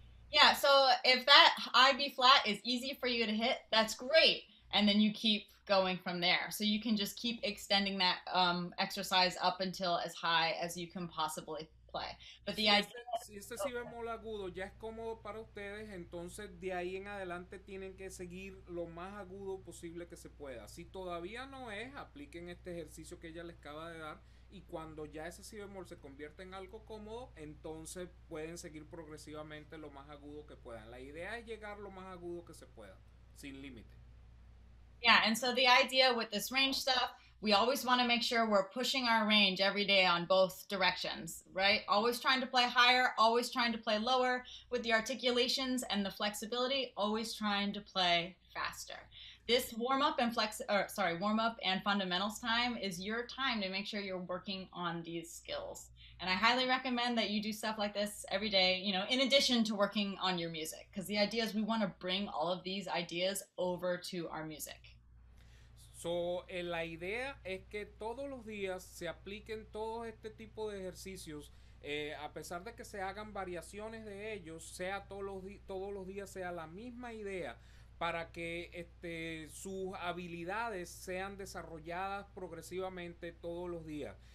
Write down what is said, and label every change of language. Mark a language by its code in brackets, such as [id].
[en] Yeah, so if that high B flat is easy for you to hit, that's great. And then you keep going from there. So you can just keep extending that exercise up until as high as you can possibly play. But the idea... [es] Si este si bemol agudo ya es cómodo para ustedes, entonces de ahí en adelante tienen que seguir lo más agudo posible que se pueda. Si todavía no es, apliquen este ejercicio que ella les acaba de dar, y cuando ya ese si bemol se convierte en algo cómodo, entonces pueden seguir progresivamente lo más agudo que puedan. La idea es llegar lo más agudo que se pueda, sin límite. [en] Yeah, and so the idea with this range stuff, we always want to make sure we're pushing our range every day on both directions, right? Always trying to play higher, always trying to play lower. With the articulations and the flexibility, always trying to play faster. This warm-up and fundamentals time is your time to make sure you're working on these skills. And I highly recommend that you do stuff like this every day, you know, in addition to working on your music. Because the idea is we want to bring all of these ideas over to our music. [es] So, la idea es que todos los días se apliquen todo este tipo de ejercicios, a pesar de que se hagan variaciones de ellos, sea todos los días sea la misma idea, para que sus habilidades sean desarrolladas progresivamente todos los días.